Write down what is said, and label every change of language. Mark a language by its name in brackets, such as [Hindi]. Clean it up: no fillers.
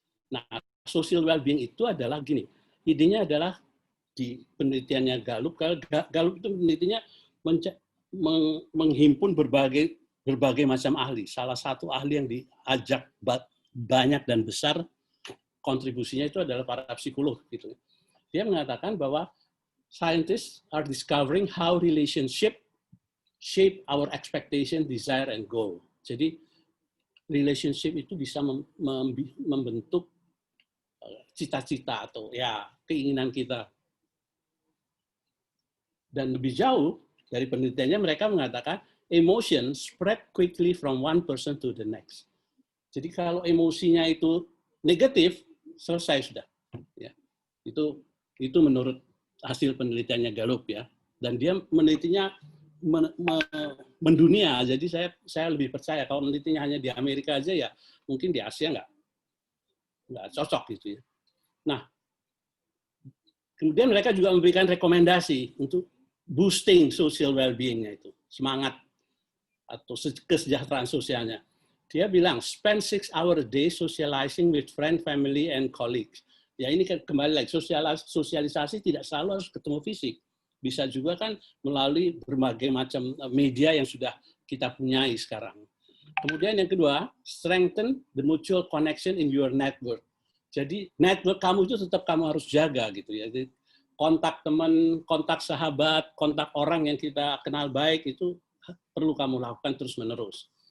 [Indonesian] Nah, social well-being itu adalah gini, idenya adalah di penelitiannya Gallup itu penelitiannya menghimpun berbagai macam ahli. Salah satu ahli yang diajak banyak dan besar kontribusinya itu adalah para psikolog gitu. Dia mengatakan bahwa [English] scientists are discovering how relationship shape our expectation, desire, and goal. [Indonesian] Jadi relationship itu bisa membentuk cita-cita atau ya keinginan kita. Dan lebih jauh, Dari penelitiannya mereka mengatakan [English] emotion spread quickly from one person to the next. [Indonesian] Jadi kalau emosinya itu negatif, selesai sudah. Ya. Itu menurut hasil penelitiannya Gallup ya. Dan dia menelitinya mendunia. Jadi saya lebih percaya kalau menelitinya hanya di Amerika aja ya, mungkin di Asia nggak cocok gitu ya. Nah, kemudian mereka juga memberikan rekomendasi untuk boosting social well-being-nya itu, semangat atau kesejahteraan sosialnya. Dia bilang, [English] spend 6 hours a day socializing with friend, family, and colleagues. [Indonesian] Ya ini kembali lagi, sosialisasi tidak selalu harus ketemu fisik. Bisa juga kan melalui berbagai macam media yang sudah kita punyai sekarang. Kemudian yang kedua, [English] strengthen the mutual connection in your network. [Indonesian] Jadi network kamu itu tetap kamu harus jaga gitu ya. Jadi, kontak teman, kontak sahabat, kontak orang yang kita kenal baik itu perlu kamu lakukan terus-menerus.